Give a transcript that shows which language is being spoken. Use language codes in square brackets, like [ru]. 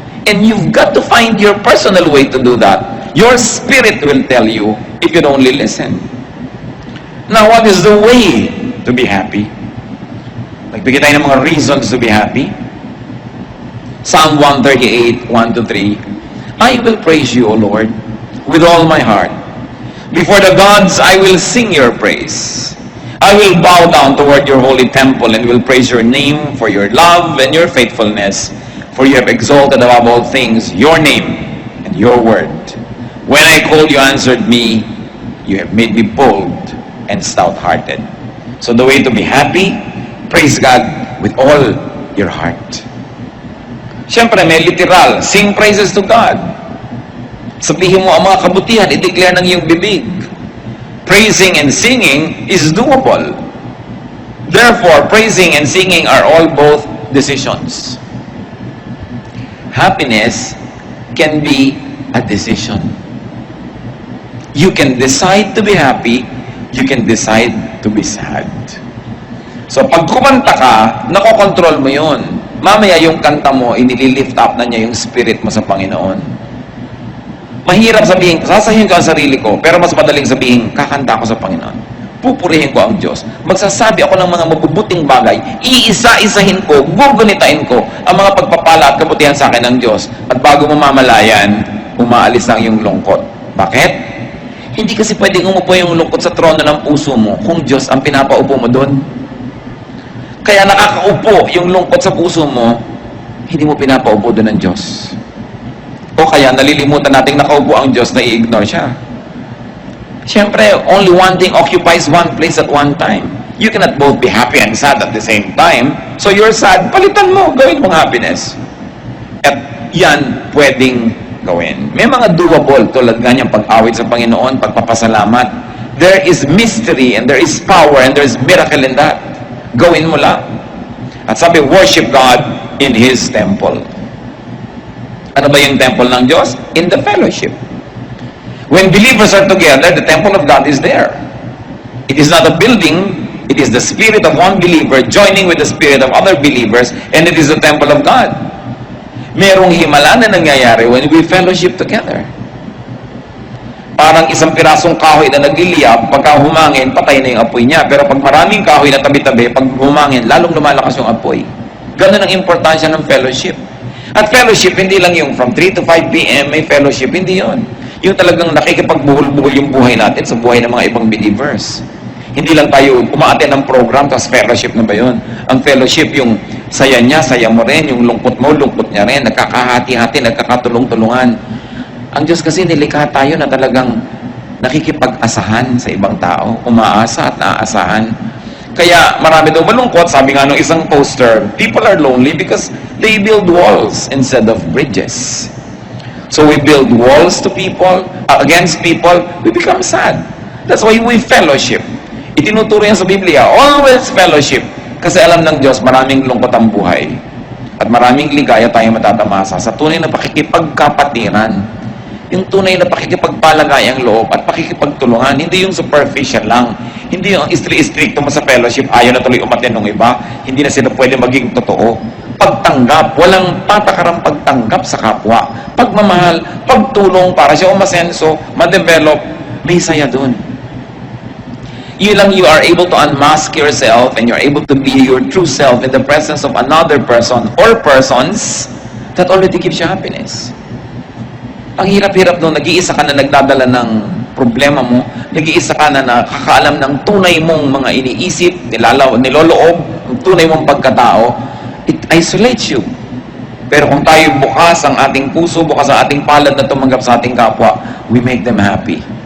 [en] And you've got to find your personal way to do that. Your spirit will tell you if you only listen. Now, what is the way to be happy? [tl] Nagbigay tayo ng mga [en] reasons to be happy. Psalm 138, 1-3. I will praise you, O Lord, with all my heart. Before the gods, I will sing your praise. I will bow down toward your holy temple and will praise your name for your love and your faithfulness, for you have exalted above all things your name and your word. When I called, you answered me. You have made me bold and stout-hearted. So the way to be happy, praise God with all your heart. [tl] Siyempre, may literal, [en] sing praises to God. [tl] Sabihin mo ang mga kabutihan, i-declare ng iyong bibig. [en] Praising and singing is doable. Therefore, praising and singing are all both decisions. Happiness can be a decision. You can decide to be happy, you can decide to be sad. [tl] So pag kumanta ka, nakokontrol mo yun. Mamaya yung kanta mo, inililift up na niya yung spirit mo sa Panginoon. Mahirap sabihin, sasahin ko ang sarili ko, pero mas madaling sabihin, kakanta ako sa Panginoon. Pupurihin ko ang Diyos. Magsasabi ako ng mga mabubuting bagay, iisa-isahin ko, gugunitain ko ang mga pagpapala at kabutihan sa akin ng Diyos. At bago mo mamalayan, umaalis ang iyong lungkot. Bakit? Hindi kasi pwedeng umupo yung lungkot sa trono ng puso mo kung Diyos ang pinapaupo mo doon. Kaya nakakaupo yung lungkot sa puso mo, hindi mo pinapaupo doon ng Diyos. O kaya nalilimutan nating nakaupo ang Diyos na i-ignore siya. Siyempre, [en] only one thing occupies one place at one time. You cannot both be happy and sad at the same time. So you're sad, [tl] palitan mo, gawin mong happiness. At yan pwedeng gawin. May mga doable tulad ganyang pag-awit sa Panginoon, pagpapasalamat. [en] There is mystery and there is power and there is miracle in that. [tl] Gawin mo lang. At sabi, [en] worship God in His temple. [tl] Ano ba yung temple ng Diyos? [en] In the fellowship. When believers are together, the temple of God is there. It is not a building, it is the spirit of one believer joining with the spirit of other believers, and it is the temple of God. [tl] Merong himala na nangyayari [en] when we fellowship together. [tl] Parang isang pirasong kahoy na nagliliyab, pagka humangin, patay na yung apoy niya. Pero pag maraming kahoy na tabi-tabi, pag humangin, lalong lumalakas yung apoy. Ganun ang importansya ng fellowship. At fellowship, hindi lang yung [en] from 3 to 5 p.m. [tl] may fellowship, hindi yon. Yung talagang nakikipagbuhol-buhol yung buhay natin sa buhay ng mga ibang believers. Hindi lang tayo umaattend ng program, tapos fellowship na ba yun? Ang fellowship, yung saya niya, saya mo rin, yung lungkot mo, lungkot niya rin, nagkakahati-hati, nagkakatulong-tulungan. Ang Diyos kasi nilikha tayo na talagang nakikipag-asahan sa ibang tao, umaasa at naaasahan. Kaya marami daw malungkot, sabi nga nung isang poster, [en] people are lonely because they build walls instead of bridges. So we build walls to people, against people, we become sad. That's why we fellowship. [tl] Itinuturo yan sa Biblia, always fellowship. Kasi alam ng Diyos, maraming lungkot ang buhay. At maraming ligaya tayo matatamasa sa tunay na pakikipagkapatiran. Yung tunay na pakikipagpalagay ang loob at pakikipagtulungan, hindi yung superficial lang. Hindi yung istri-istrikto mo sa fellowship, ayaw na tuloy umatin ng iba, hindi na sila pwede maging totoo. Pagtanggap, walang patakarang pagtanggap sa kapwa. Pagmamahal, pagtulong para siya umasenso, ma-develop, may saya dun. [en] You lang, you are able to unmask yourself and you're able to be your true self in the presence of another person or persons that already gives you happiness. [tl] Ang hirap-hirap doon, nag-iisa ka na nagdadala ng problema mo, nag-iisa ka na nakakaalam ng tunay mong mga iniisip, niloloob, ang tunay mong pagkatao, [en] it isolates you. [tl] Pero kung tayo bukas ang ating puso, bukas ang ating palad na tumanggap sa ating kapwa, [en] we make them happy.